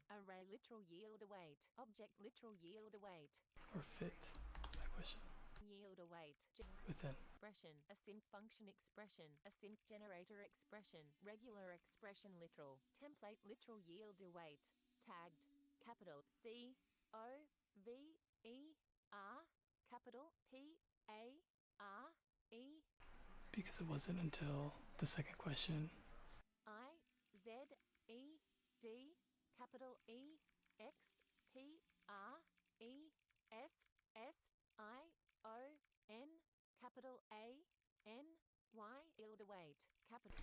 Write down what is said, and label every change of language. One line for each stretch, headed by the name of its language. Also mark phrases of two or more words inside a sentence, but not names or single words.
English: Array literal yield await. Object literal yield await. Or fit my question. Yield await. Within. Expression. Async function expression. Async generator expression. Regular expression literal. Template literal yield await. Tagged. Capital C O V E R capital P A R E Because it wasn't until the second question. I Z E D capital E X P R E S S I O N capital A N Y yield await capital